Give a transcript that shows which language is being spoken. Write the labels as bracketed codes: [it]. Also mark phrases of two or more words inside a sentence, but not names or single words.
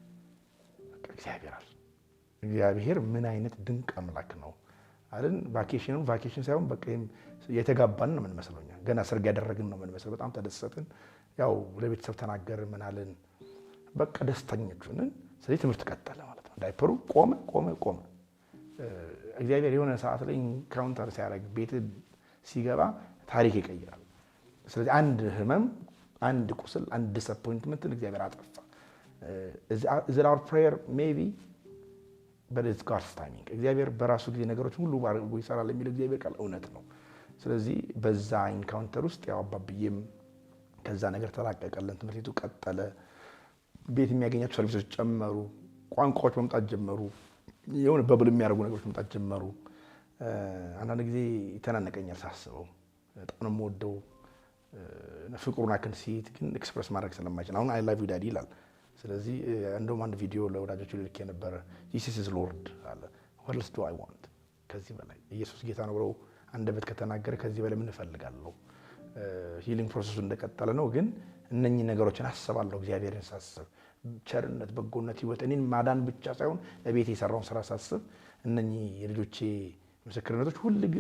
[am] እግዚአብሔር ምን አይነት ድንቅ አምላክ ነው አይደል ቫኬሽን ሳይሆን በቃ የተጋባን ነው ምን መስሎኛ ገና ሰርግ ያደረግን ነው ምን መስሎ በጣም ተደሰትን ያው ለቤተሰብ ተናገር ምን አለን በቃ ደስተኞች ነን ስለዚህ ትምህርት ቀጠለ ማለት ነው ዳይፐሩ ቆመ እግዚአብሔር የሆነ ሰዓት ላይ ካውንተር ሲያደርግ ቤት ሲገባ ታሪክ ይቀይራል ስለዚህ አንድ ህመም አንድ ቁስል አንድ ዲስአፖይንትመንት እግዚአብሔር አጠፋ [en] is it our prayer maybe but it's God's timing [am] እግዚአብሔር በራሱ ጊዜ ነገሮች ሁሉ ባርጎ ይሰራል የሚል እግዚአብሔር ቃል እውነት ነው ስለዚህ በዛ ኢንካውንተር ውስጥ ያው አባብዬም ከዛ ነገር ተላቀቀልን ትምህርቱ ቀጠለ ቤት የሚያገኛቸው ሰርቪሶች ጨመሩ ቋንቋዎች መምጣት ጀመሩ የሆነ በብል የሚያርጉ ነገሮች መምጣት ጀመሩ አንዳንድ ጊዜ ይተናነቀኛል ሳስበው በጣም ወደው ፍቅሩና ከንሲት ግን ኤክስፕረስ ማድረግ ስለማይችል አሁን [en] I love you daddy [am] ይላል ስለዚህ እንደውም አንድ ቪዲዮ ለወዳጆቹ ልልክ የነበረ [en] Jesus is Lord [am] አለ [en] what else do I want [am] ከዚህ በላይ ኢየሱስ ጌታ ነው ብለው አንደበት ከተናገረ ከዚህ በላይ ምን እፈልጋለሁ [en] healing process [am] እንደቀጠለ ነው ግን እነኚህ ነገሮችን አስባለሁ እግዚአብሔርን ሳስብ ቸርነት በጎነት ህይወት እኔን ማዳን ብቻ ሳይሆን ለቤቴ የሰራውን ስራ ሳስብ እነኚህ የልጆቼ ምስክርነቶች ሁሉ ጊዜ